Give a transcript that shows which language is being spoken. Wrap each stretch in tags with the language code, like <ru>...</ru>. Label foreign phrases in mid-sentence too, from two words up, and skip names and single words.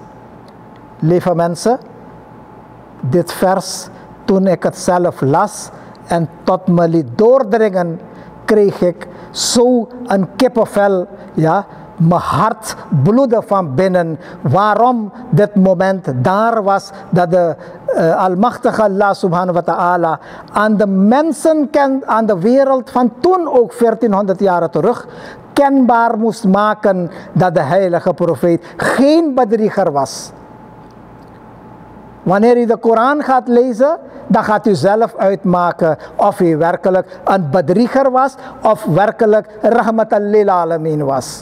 <nl>Lieve mensen, dit vers, toen ik het zelf las en tot me liet doordringen, kreeg ik zo een kippenvel, ja, mijn hart bloedde van binnen. Waarom dit moment daar was, dat de almachtige</nl> <ar>الله سبحانه وتعالى</ar> <nl>aan de mensen aan de wereld van toen ook 1400 jaar terug kenbaar moest maken dat de heilige profeet geen bedrieger was. Wanneer u de Koran gaat lezen, dan gaat u zelf uitmaken of u werkelijk een bedrieger was of werkelijk</nl> <ar>رحمة للعالمين</ar> <nl>was.</nl>